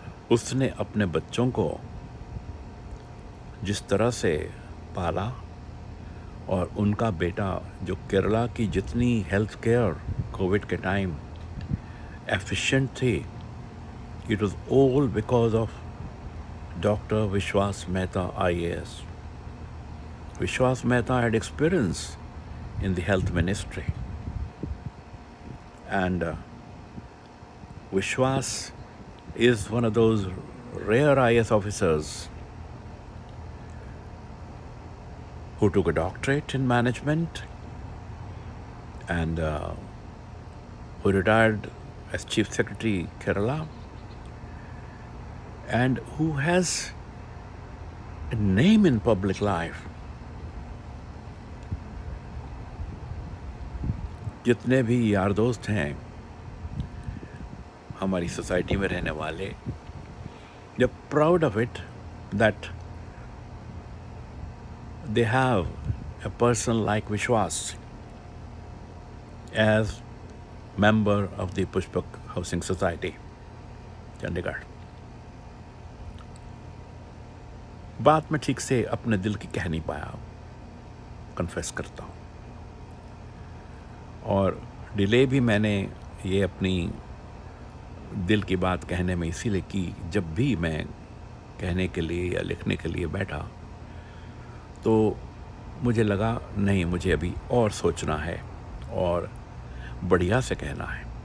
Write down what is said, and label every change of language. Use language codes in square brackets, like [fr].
[hi] उसने अपने बच्चों को जिस तरह से पाला, और उनका बेटा जो केरला की जितनी हेल्थ केयर कोविड के टाइम एफिशिएंट थी, [en] It was all because of doctor Vishwas Mehta IAS. Vishwas Mehta had experience in the health ministry, and Vishwas is one of those rare IAS officers who took a doctorate in management, and who retired as Chief Secretary Kerala and who has a name in public life. [hi] जितने भी यार दोस्त हैं हमारी society में रहने वाले, [en] they're proud of it that they have a person like Vishwas as member of the Pushpak Housing Society, [hi] Chandigarh. बात मैं ठीक से अपने दिल की कह नहीं पाया, कन्फेस करता हूँ. और डिले भी मैंने ये अपनी दिल की बात कहने में इसीलिए की, जब भी मैं कहने के लिए या लिखने के लिए बैठा तो मुझे लगा नहीं, मुझे अभी और सोचना है और बढ़िया से कहना है.